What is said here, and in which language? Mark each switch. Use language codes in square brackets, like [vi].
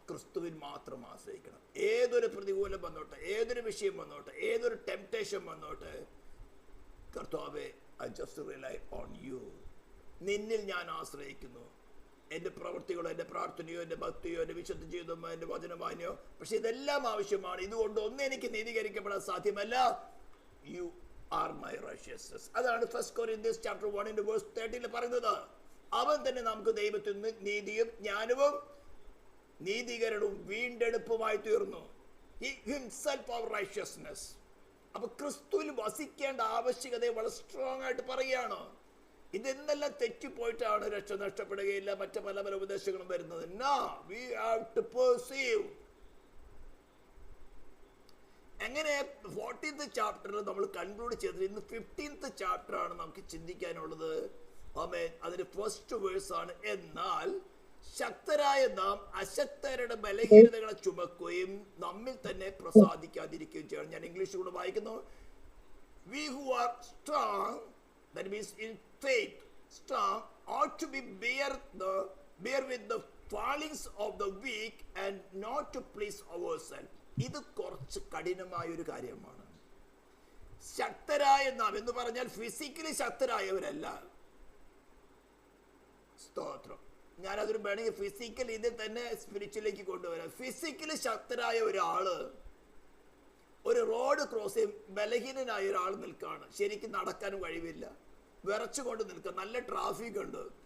[ml] ക്രിസ്തുവിൽ മാത്രം ആശ്രയിക്കണം. ഏതൊരു പ്രതികൂലം വന്നോട്ടെ, ഏതൊരു വിഷയം വന്നോട്ടെ, ഏതൊരു ടെംപ്ടേഷൻ വന്നോട്ടെ, കർത്താവേ, [en] I just rely on you. [ml] നിന്നിൽ ഞാൻ ആശ്രയിക്കുന്നു. എൻ്റെ പ്രവൃത്തികളോ, എൻ്റെ പ്രാർത്ഥനയോ, എൻ്റെ ഭക്തിയോ, എൻ്റെ വിശുദ്ധ ജീവിതമോ, എൻ്റെ വചനവായനയോ, പക്ഷെ ഇതെല്ലാം ആവശ്യമാണ്. ഇതുകൊണ്ട് ഒന്നും എനിക്ക് നീതീകരിക്കപ്പെടാൻ സാധ്യമല്ല. [en] You are my righteousness. [ml] അതാണ് 1 Corinthians chapter 1 verse 13 പറയുന്നത്. അവൻ തന്നെ നമുക്ക് ദൈവത്തിൽ നിന്ന് നീതിയും ജ്ഞാനവും നീതീകരണവും വീണ്ടെടുപ്പുമായി തീർന്നു. [en] He himself our righteousness. [ml] അപ്പൊ ക്രിസ്തുവിൽ വസിക്കേണ്ട ആവശ്യകതയെ വളരെ സ്ട്രോങ് ആയിട്ട് പറയുകയാണ്. ഇതെന്നെല്ലാം തെറ്റിപ്പോയിട്ടാണ് രക്ഷ നഷ്ടപ്പെടുകയില്ല, മറ്റു പല പല ഉപദേശങ്ങളും വരുന്നത്. [en] No, we have to perceive. [ml] എങ്ങനെ 14th ചാപ്റ്ററിൽ നമ്മൾ കൺക്ലൂഡ് ചെയ്തത്, ഇന്ന് 15th ചാപ്റ്റർ ആണ് നമുക്ക് ചിന്തിക്കാനുള്ളത്. ആമേൻ. അതിന്റെ ഫസ്റ്റ് വേഴ്സ് ആണ്, എന്നാൽ ശക്തരായ നാം അശക്തരുടെ ബലഹീനതകളെ ചുമക്കുകയും നമ്മിൽ തന്നെ പ്രസാദിക്കാതിരിക്കുകയും ചെയ്യണം. ഞാൻ ഇംഗ്ലീഷ് കൂടെ വായിക്കുന്നു. [en] We who are strong, that means in faith strong, ought to be bear with the fallings of the weak and not to please ourselves. [ml] ഇത് കുറച്ച് കഠിനമായ ഒരു കാര്യമാണ്. ശക്തരായ നാം എന്ന് പറഞ്ഞാൽ ഫിസിക്കലി ശക്തരായവരല്ല. സ്തോത്രം. ഞാനതൊരു വേണമെങ്കിൽ ഫിസിക്കൽ ഇതിൽ തന്നെ സ്പിരിച്വലിലേക്ക് കൊണ്ടുവരാം. ഫിസിക്കലി ശക്തരായ ഒരാള് ഒരു റോഡ് ക്രോസ് ചെയ്യും, ബലഹീനനായ ഒരാൾ നിൽക്കുകയാണ്, ശരിക്കും നടക്കാനും കഴിവില്ല, വിറച്ചുകൊണ്ട് നിൽക്കുക, നല്ല ട്രാഫിക് ഉണ്ട്.